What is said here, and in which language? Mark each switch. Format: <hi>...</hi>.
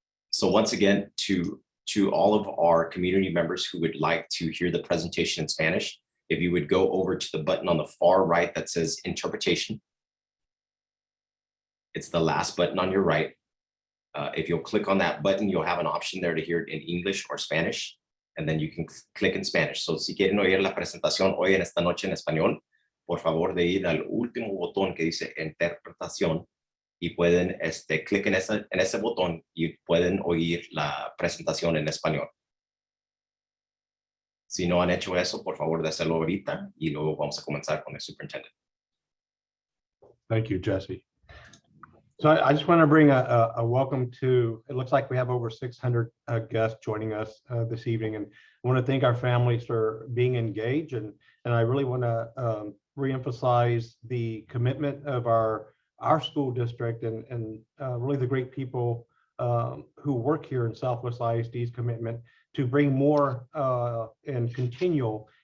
<en>So once again, to all of our community members who would like to hear the presentation in Spanish, if you would go over to the button on the far right that says interpretation. It's the last button on your right. If you'll click on that button, you'll have an option there to hear it in English or Spanish, and then you can click in Spanish.</en> <es>So si quieren oír la presentación hoy en esta noche en español, por favor de ir al último botón que dice interpretación y pueden clic en ese botón y pueden oír la presentación en español. Si no han hecho eso, por favor de hacerlo ahorita y luego vamos a comenzar con el superintendente.</es> <en>Thank you, Jesse. So I just want to bring a welcome to, it looks like we have over 600 guests joining us this evening, and I want to thank our families for being engaged, and I really want to reemphasize the commitment of our school district and really the great people who work here in Southwest ISD's commitment to bring more and continual</en>